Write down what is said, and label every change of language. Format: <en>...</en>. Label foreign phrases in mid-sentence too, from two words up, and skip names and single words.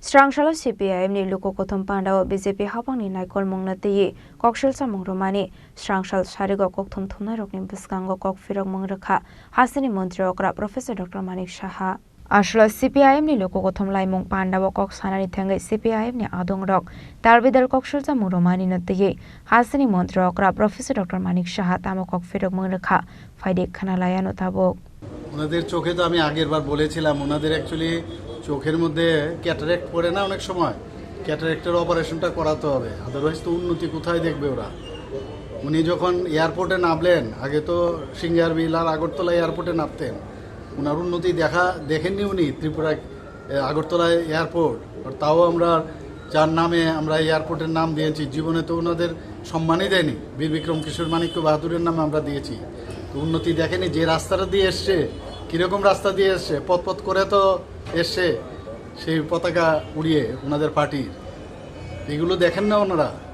<trp>Srangshala CPIM ni luko kothom pandao BJP hapangni naikol mongnateyi kokshel samong romani Srangshal sharigo kokthom thumna rokni biskango kokfirok mongrakha hasini mantri okra Professor Dr. Manik Saha Ashla CPIM ni luko kothom laimong pandao kok sanani thangai CPIM ni adong rok tarbidal kokshel samong romani nateyi hasini mantri okra Professor Dr. Manik Saha tamo kokfirok mongrakha faide khana layano tabok</trp> <bn>ওনাদের চোখে তো আমি আগের বার বলেছিলাম ওনাদের অ্যাকচুয়ালি চোখের মধ্যে ক্যাটারেক্ট পড়ে না অনেক সময় ক্যাটারেক্টের অপারেশনটা করাতে হবে আদারওয়াইজ তো উন্নতি কোথায় দেখবে ওরা উনি যখন এয়ারপোর্টে নামলেন আগে তো সিঙ্গারবিল আর আগরতলা এয়ারপোর্টে নামতেন ওনার উন্নতি দেখেননি উনি ত্রিপুরায় আগরতলায় এয়ারপোর্ট আর তাও আমরা যার নামে আমরা এয়ারপোর্টের নাম দিয়েছি জীবনে তো ওনাদের সম্মানই দেয়নি বীর বিক্রম কিশোর মানিক্য বাহাদুরের নামে আমরা দিয়েছি উন্নতি দেখেনি যে রাস্তাটা দিয়ে এসছে কীরকম রাস্তা দিয়ে এসছে পথ করে তো এসছে সেই পতাকা উড়িয়ে ওনাদের পার্টির এগুলো দেখেন না ওনারা</bn>